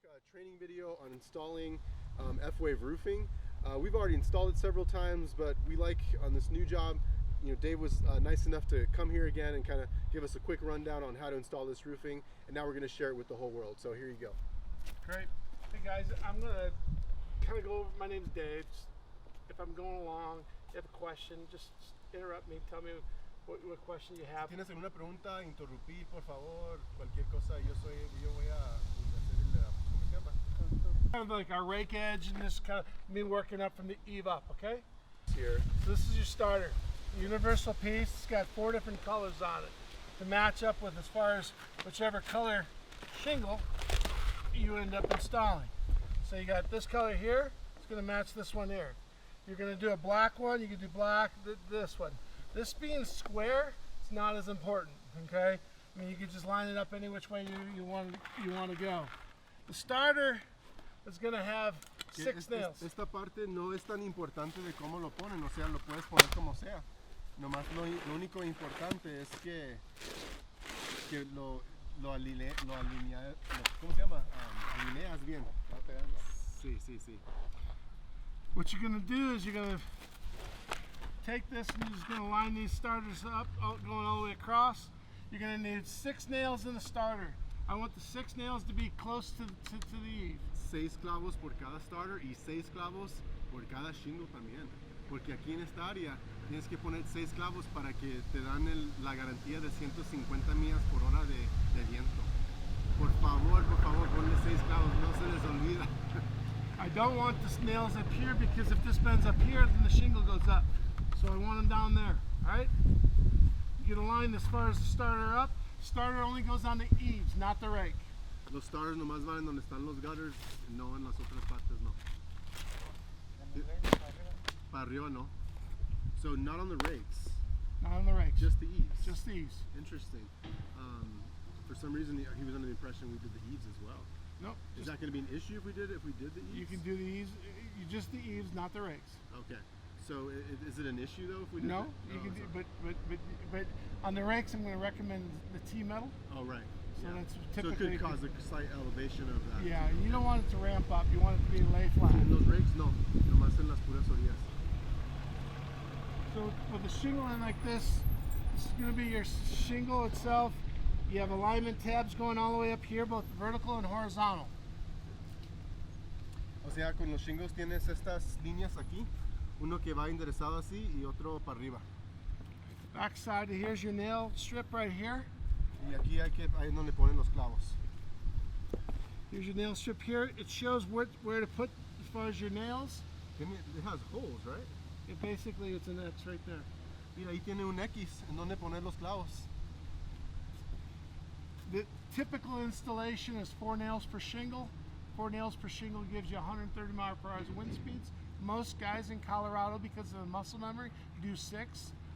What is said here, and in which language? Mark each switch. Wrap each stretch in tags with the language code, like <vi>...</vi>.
<en>training video on installing F-Wave roofing. We've already installed it several times, but we like on this new job, Dave was nice enough to come here again and kind of give us a quick rundown on how to install this roofing, and now we're going to share it with the whole world. So here you go. Great. Hey guys, I'm going to kind of go over, my name's Dave. If I'm going along, you have a question, just interrupt me, tell me what question you have.</en> <es>¿Tienes alguna pregunta? Interrumpir, por favor, cualquier cosa. Yo voy a hacer el, ¿cómo se llama?</es> <en>Kind of like our rake edge, and this kind of me working up from the eave up, okay? Here. So this is your starter. Universal piece. It's got 4 different colors on it to match up with as far as whichever color shingle you end up installing. So you got this color here. It's going to match this one here. You're going to do a black one. You can do black. This one. This being square, it's not as important. Okay. I mean, you can just line it up any which way you want to go. The starter is going to have 6 nails.</en> <es>Esta parte no es tan importante de cómo lo ponen, o sea, lo puedes poner como sea. Nomás lo único importante es que lo alineas, ¿cómo se llama? Alineas bien. Sí.</es> <en>What you're going to do is you're going to take this and you're just going to line these starters up, going all the way across. You're going to need 6 nails in the starter. I want the 6 nails to be close to the eave.</en> <es>6 clavos por cada starter y 6 clavos por cada shingle también. Porque aquí en esta área tienes que poner 6 clavos para que te dan la garantía de 150 millas por hora de viento. Por favor, ponle 6 clavos, no se les olvida.</es> <en>I don't want the nails up here because if this bends up here, then the shingle goes up. So I want them down there, all right? You get a line as far as the starter up. Starter only goes on the eaves, not the rake.</en> <es>Los starters nomás van en donde están los gutters, no en las otras partes, no. Para arriba, no.</es> <en>So not on the rakes. Not on the rakes. Just the eaves. Just the eaves. Interesting. For some reason, he was under the impression we did the eaves as well. Nope. Is that going to be an issue if we did the eaves? You can do the eaves, just the eaves, not the rakes. Okay. So is it an issue though if we did No, it? you can do, but on the rakes, I'm going to recommend the T-metal. Oh right. So yeah. that's So typically it could cause a slight elevation of that. Yeah, you don't want it to ramp up. You want it to be lay flat.</en> <es>En los rakes, no. Nomás en las puras orillas.</es> <en>So with a shingle in like this is going to be your shingle itself. You have alignment tabs going all the way up here, both vertical and horizontal.</en> <es>O sea, con los shingles tienes estas líneas aquí, uno que va enderezado así y otro para arriba.</es> <en>Back side, here's your nail strip right here.</en> <es>Y aquí ahí es donde ponen los clavos.</es> <en>Here's your nail strip here. It shows where to put as far as your nails. It has holes, right? Basically, it's an X right there.</en> <es>Mira, ahí tiene un X en donde poner los clavos.</es> <en>The typical installation is 4 nails per shingle. 4 nails per shingle gives you 130 miles per hour wind speeds. Most guys in Colorado, because of the muscle memory, do 6.</en>